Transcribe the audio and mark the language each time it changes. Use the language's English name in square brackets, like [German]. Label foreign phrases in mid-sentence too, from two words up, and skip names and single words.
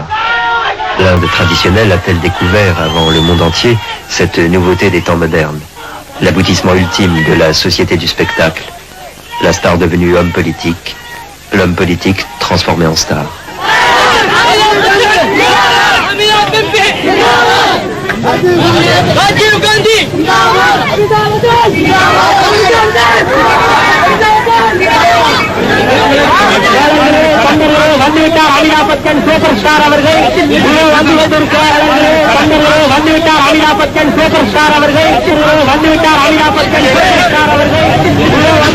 [French] L'Inde traditionnelle a-t-elle découvert avant le monde entier cette nouveauté des temps modernes, l'aboutissement ultime de la société du spectacle, la star devenue homme politique, l'homme politique transformé en star. [Tamil] வந்துவிட்டார் அமிதாபச்சன் [English] super star [Tamil] அவர்கள் வந்துவிட்டார் அமிதாபச்சன் [English] super star [Tamil] அவர்கள் வந்துவிட்டார் அமிதாபச்சன் [English] super star [Tamil] அவர்கள்